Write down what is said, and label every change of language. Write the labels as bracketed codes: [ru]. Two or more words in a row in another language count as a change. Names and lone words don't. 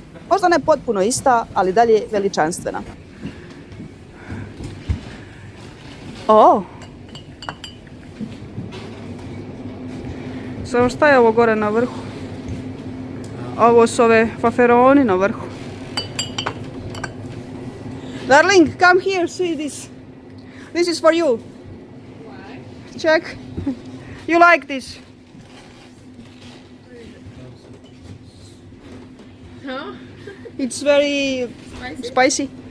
[sr] Možda ne potpuno ista, ali dalje veličanstvena. Samo šta je ovo gore na vrhu? Ovo su ove faferoni na vrhu. [en] Darling, come here, see this. This is for you. Why? Check. You like this? Huh? It's very spicy.